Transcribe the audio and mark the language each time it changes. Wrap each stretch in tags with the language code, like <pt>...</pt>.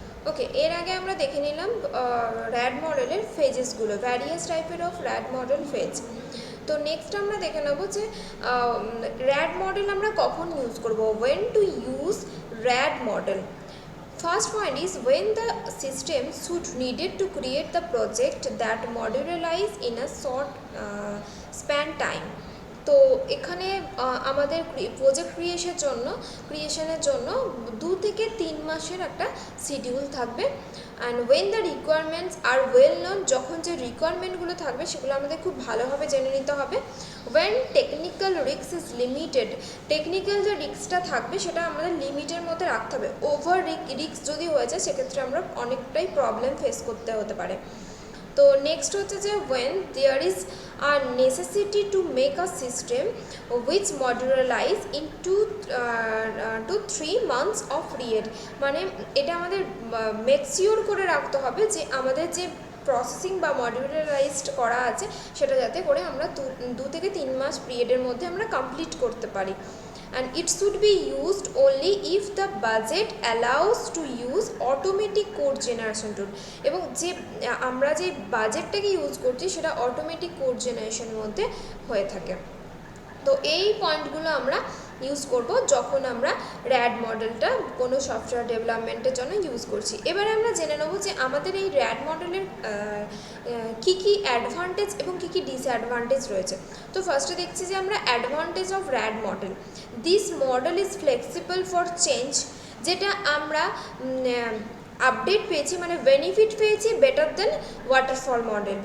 <bn>ওকে, এর আগে আমরা দেখে নিলাম র্যাড মডেলের ফেজেসগুলো, ভ্যারিয়াস টাইপের অফ র্যাড মডেল ফেজ। তো নেক্সট আমরা দেখে নেব যে র্যাড মডেল আমরা কখন ইউজ করব,</bn> <en>When to use RAD model. First point is when the system should needed to create the project that modularize in a short span time.</en> <bn>তো এখানে আমাদের প্রজেক্ট ক্রিয়েশনের জন্য 2 থেকে 3 মাসের একটা শিডিউল থাকবে।</bn> <en>and when the requirements আর well known,</en> <bn>যখন যে রিকোয়ারমেন্টগুলো থাকবে সেগুলো আমাদের খুব ভালোভাবে জেনে নিতে হবে।</bn> <en>when technical risk is limited,</en> <bn>technical যে রিস্কটা থাকবে সেটা আমাদের লিমিটের মধ্যে রাখতে হবে। ওভার রিস্ক যদি হয়ে যায় সেক্ষেত্রে আমরা অনেকটাই প্রবলেম ফেস করতে হতে পারে। তো নেক্সট হচ্ছে যে</bn> <en>when there is a necessity to make a system which modularize in 2 to 3 months of period,</en> <bn>মানে এটা আমাদের মেকশিওর করে রাখতে হবে যে আমাদের যে প্রসেসিং বা মডিউলারাইজড করা আছে সেটা যাতে করে আমরা 2 থেকে 3 মাস পিরিয়ডের মধ্যে আমরা কমপ্লিট করতে পারি।</bn> <en>And it should be used only if the budget allows to use automatic code generation tool,</en> <bn>এবং যে আমরা যে বাজেটটাকে ইউজ করছি সেটা অটোমেটিক কোড জেনারেশনের মধ্যে হয়ে থাকে। তো এই পয়েন্টগুলো আমরা ইউজ করব যখন আমরা র্যাড মডেলটা কোনো সফটওয়্যার ডেভেলপমেন্টের জন্য ইউজ করছি। এবারে আমরা জেনে নেব যে আমাদের এই র্যাড মডেলের কী কী অ্যাডভান্টেজ এবং কী কী ডিসঅ্যাডভান্টেজ রয়েছে। তো ফার্স্টে দেখছি যে আমরা advantage of র্যাড model,</bn> <en>this model is flexible for change,</en> <bn>যেটা আমরা আপডেট পেয়েছি, মানে বেনিফিট পেয়েছি</bn> <en>Better than waterfall model.</en>